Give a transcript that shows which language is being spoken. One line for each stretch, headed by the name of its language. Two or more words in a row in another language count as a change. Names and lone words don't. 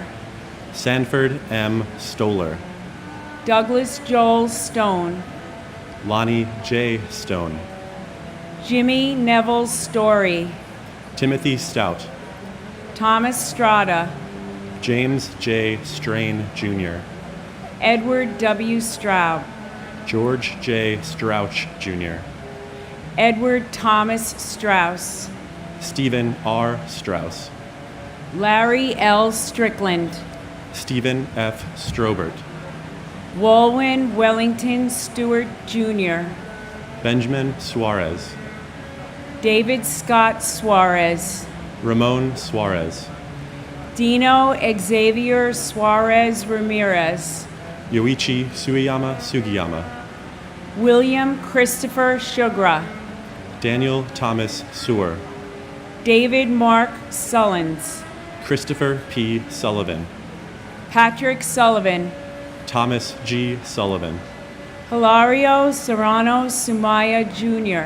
English: Sanford M. Stoller, Douglas Joel Stone, Lonnie J. Stone, Jimmy Neville Story, Timothy Stout, Thomas Strada, James J. Strain Jr., Edward W. Straub, George J. Strouch Jr., Edward Thomas Strauss, Stephen R. Strauss, Larry L. Strickland, Stephen F. Strobert, Walwyn Wellington Stewart Jr., Benjamin Suarez, David Scott Suarez, Ramon Suarez, Dino Xavier Suarez Ramirez, Yoichi Sugiyama Sugiyama, William Christopher Sugra, Daniel Thomas Sewer, David Mark Sullins, Christopher P. Sullivan, Patrick Sullivan, Thomas G. Sullivan, Hilario Serrano Sumaya Jr.,